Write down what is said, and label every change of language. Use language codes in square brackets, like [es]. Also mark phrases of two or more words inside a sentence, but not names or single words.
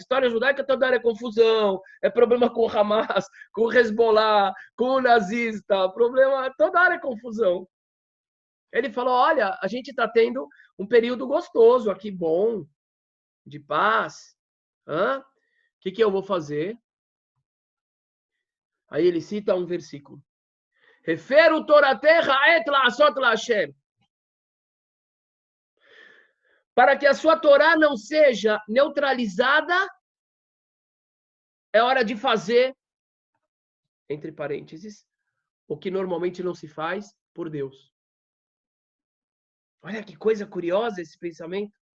[pt] História judaica toda hora é confusão, é problema com o Hamas, com o Hezbollah, com o nazista, problema, toda hora é confusão. Ele falou, olha, a gente está tendo um período gostoso aqui, bom, de paz. O que eu vou fazer? Aí ele cita um versículo. [he] הפרו תורתך עת לעשות לה. [pt] Para que a sua Torá não seja neutralizada, é hora de fazer, entre parênteses, o que normalmente não se faz por Deus. Olha que coisa curiosa esse pensamento.